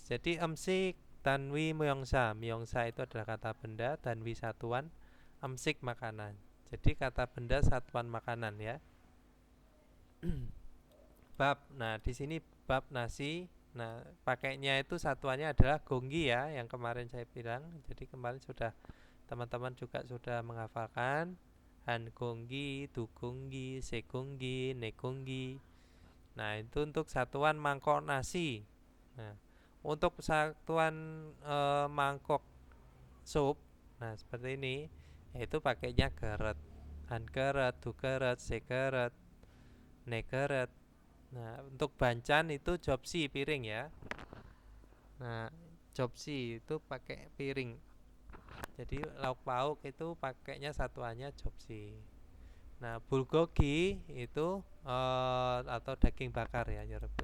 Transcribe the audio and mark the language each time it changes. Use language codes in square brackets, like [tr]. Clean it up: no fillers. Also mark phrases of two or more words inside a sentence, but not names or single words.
[id] Jadi [ko] 음식 단위 명사. [id] Myongsa itu adalah kata benda, tanwi satuan, emsik makanan. Jadi kata benda satuan makanan ya. Bab. Nah, di sini bab nasi. Nah, pakainya itu satuannya adalah gonggi ya, yang kemarin saya bilang. Jadi kemarin sudah teman-teman juga sudah menghafalkan [ko] 한 공기, 두 공기, 세 공기, 네 공기. [id] Nah, itu untuk satuan mangkok nasi. Nah, untuk satuan mangkok sup, nah seperti ini, yaitu pakainya geret. [ko] 한 그릇, 두 그릇, 세 그릇, 네 그릇. [id] Nah, untuk bancan itu jopsi piring ya. Nah, jopsi itu pakai piring. Jadi lauk pauk itu pakainya satuannya jopsi. Nah, bulgogi itu atau daging bakar ya, Rebun.